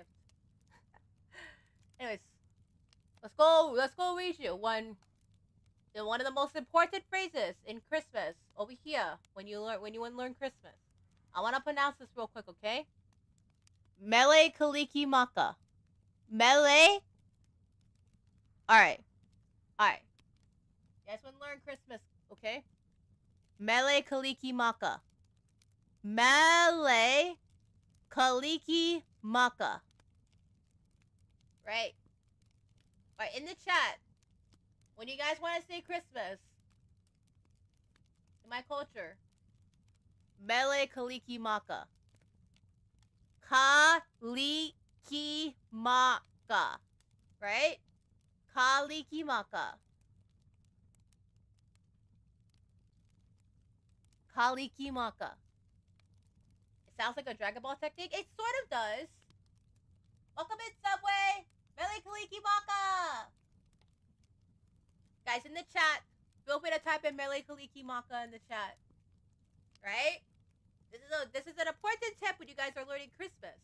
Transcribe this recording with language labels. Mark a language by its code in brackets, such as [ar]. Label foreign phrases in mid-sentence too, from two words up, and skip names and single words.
[en] Anyways, let's go read you one of the most important phrases in Christmas over here when you want to learn Christmas. I want to pronounce this real quick, okay? [haw] Mele Kalikimaka. Mele. [en] All right. You guys want to learn Christmas, okay? [haw] Mele Kalikimaka. Mele Kalikimaka. [en] Right. Alright, in the chat, when you guys want to say Christmas, in my culture, [haw] Mele Kalikimaka. [en] Kalikimaka. Right? Kalikimaka. Kalikimaka. It sounds like a Dragon Ball technique. It sort of does. Welcome in, Subway. [haw] Mele Kalikimaka. [en] Guys, in the chat, feel free to type in [haw] Mele Kalikimaka [en] in the chat. Right? This is an important tip when you guys are learning Christmas.